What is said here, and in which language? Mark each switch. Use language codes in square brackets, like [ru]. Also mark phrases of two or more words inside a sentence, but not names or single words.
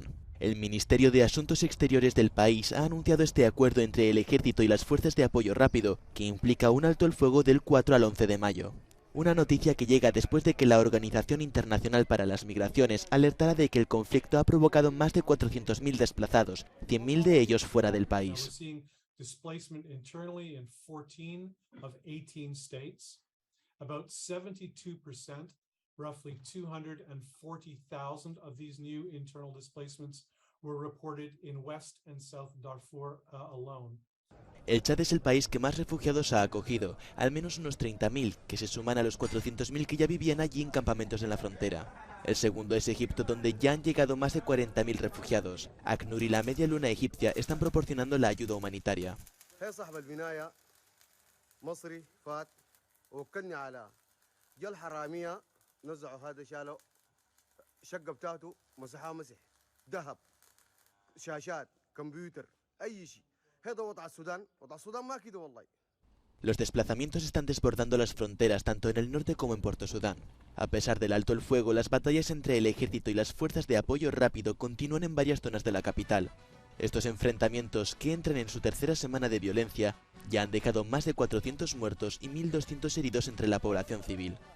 [es] El Ministerio de Asuntos Exteriores del país ha anunciado este acuerdo entre el ejército y las fuerzas de apoyo rápido, que implica un alto el fuego del 4 al 11 de mayo. Una noticia que llega después de que la Organización Internacional para las Migraciones alertara de que el conflicto ha provocado más de 400.000 desplazados, 100.000 de ellos fuera del país. [en] Roughly 240,000 of these new internal displacements were reported in West and South Darfur alone. [es] El Chad es el país que más refugiados ha acogido, al menos unos 30.000, que se suman a los 400.000 que ya vivían allí en campamentos en la frontera. El segundo es Egipto, donde ya han llegado más de 40.000 refugiados. ACNUR y la Media Luna egipcia están proporcionando la ayuda humanitaria. [ar] نزعوا هذا شالوا شقة بتاعته مسحها مسح ذهب شاشات كمبيوتر أي شيء هذا وضع السودان ما كده والله. [es] Los desplazamientos están desbordando las fronteras tanto en el norte como en Puerto Sudán. A pesar del alto el fuego, las batallas entre el ejército y las fuerzas de apoyo rápido continúan en varias zonas de la capital. Estos enfrentamientos, que entran en su tercera semana de violencia, ya han dejado más de 400 muertos y 1.200 heridos entre la población civil.